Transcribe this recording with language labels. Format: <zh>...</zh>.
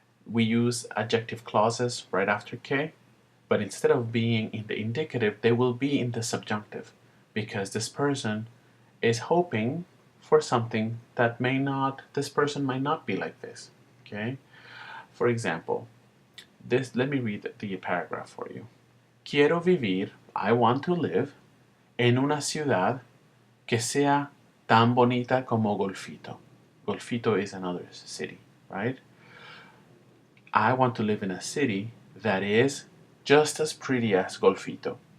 <en>We use adjective clauses right after que, but instead of being in the indicative, they will be in the subjunctive because this person is hoping for something that this person might not be like this, okay? For example, let me read the paragraph for you.</en> <es>Quiero vivir,</es> <en>I want to live,</en> <es>en una ciudad que sea tan bonita como Golfito.</es> <en>Golfito is another city, right? I want to live in a city that is just as pretty as Golfito.</en>